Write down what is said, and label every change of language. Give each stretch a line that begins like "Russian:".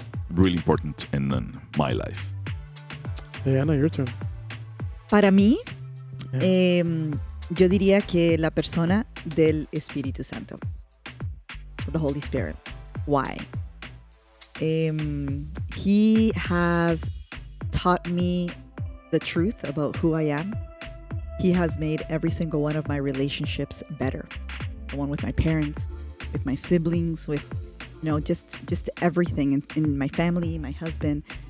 English: Really important in my life. Hey, Anna, your turn.
Spanish: Para mí, yo diría que la persona del Espíritu Santo.
English: The Holy Spirit. Why? He has taught me the truth about who I am. He has made every single one of my relationships better. The one with my parents, with my siblings, with, just everything in my family, my husband.